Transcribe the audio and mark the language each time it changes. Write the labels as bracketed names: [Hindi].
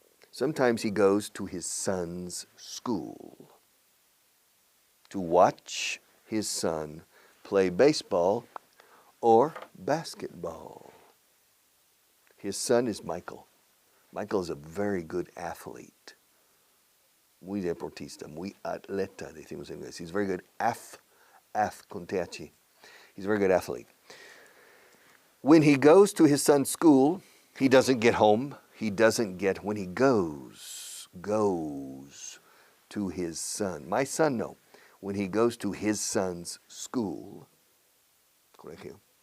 [English] Sometimes he goes to his son's school to watch his son play baseball or basketball. His son is Michael. Michael is a very good athlete. [Spanish] Muy deportista, muy atleta, decimos en inglés. [English] He's very good [Spanish] con TH. [English] He's a very good athlete. When he goes to his son's school, he doesn't get home. When he goes to his son. My son, no. When he goes to his son's school, colegio,